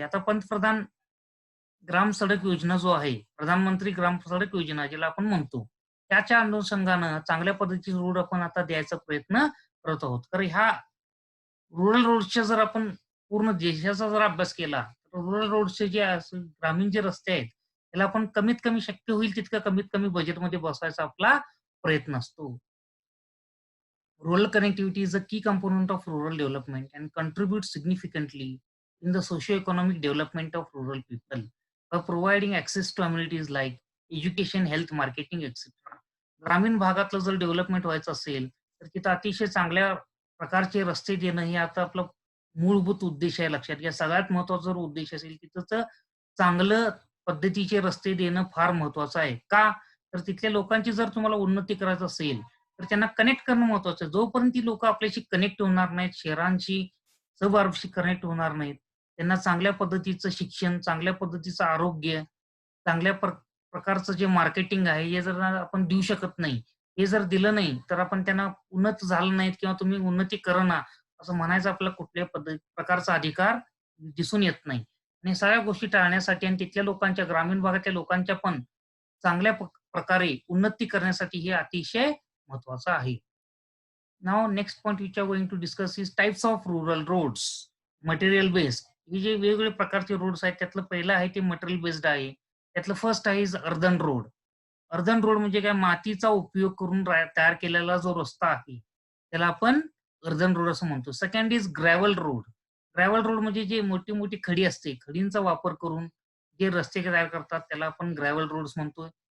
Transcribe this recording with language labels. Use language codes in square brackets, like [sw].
[mr] आता पंतप्रधान ग्राम सडक योजना जो आहे, प्रधानमंत्री ग्राम सडक योजना ज्याला आपण म्हणतो, त्याच्या अनुषंगानं चांगल्या पद्धतीचे रोड आपण आता द्यायचा प्रयत्न करत आहोत. तर ह्या रुरल रोड्सच्या जर आपण पूर्ण देशाचा जर अभ्यास केला, तर रुरल रोड्सचे जे ग्रामीण जे रस्ते आहेत, त्याला आपण कमीत कमी शक्य होईल तितकं कमीत कमी बजेटमध्ये बसवायचा आपला प्रयत्न असतो. [en] Rural connectivity is a key component of rural development and contributes significantly in the socio-economic development of rural people by providing access to amenities like education, health, marketing, etc. [mr] ग्रामीण भागातलं जर डेव्हलपमेंट व्हायचं असेल, तर तिथं अतिशय चांगल्या प्रकारचे रस्ते देणं हे आता आपलं मूलभूत उद्देश आहे लक्षात घ्या. सगळ्यात महत्त्वाचा जर उद्देश असेल, तिथंच चांगलं पद्धतीचे रस्ते देणं फार महत्त्वाचं आहे. का? तर तिथल्या लोकांची जर तुम्हाला उन्नती करायचं असेल, तर त्यांना कनेक्ट करणं महत्वाचं आहे. जोपर्यंत ती लोकं आपल्याशी कनेक्ट होणार नाहीत, शहरांशी, सबअर्बशी कनेक्ट होणार नाहीत, त्यांना चांगल्या पद्धतीचं शिक्षण, चांगल्या पद्धतीचं आरोग्य, चांगल्या प्रकारचं जे मार्केटिंग आहे, हे जर आपण देऊ शकत नाही, हे जर दिलं नाही, तर आपण त्यांना उन्नत झालं नाहीत किंवा तुम्ही उन्नती करेना, असं म्हणायचा आपल्याला कुठल्याही प्रकारचा अधिकार दिसून येत नाही. आणि सगळ्या गोष्टी टाळण्यासाठी आणि तिथल्या लोकांच्या, ग्रामीण भागातल्या लोकांच्या पण चांगल्या प्रकारे उन्नती करण्यासाठी हे अतिशय महत्वाचं आहे. [en] Now next point which we are going to discuss is types of rural roads, material based. [mr] हे जे वेगवेगळे प्रकारचे रोड्स आहेत त्यातलं पहिलं आहे ते मटेरियल बेस्ड आहे. त्यातलं फर्स्ट आहे [en] Is earthen road. [mr] Earthen road म्हणजे काय मातीचा उपयोग करून तयार केलेला जो रस्ता आहे, त्याला आपण अर्धन रोड असं म्हणतो. [en] Second is gravel road. [mr] Gravel road म्हणजे जे मोठी-मोठी खडी असते, खडींचा वापर करून जे रस्ते तयार करतात त्याला आपण ग्रॅव्हल रोड्स म्हणतो.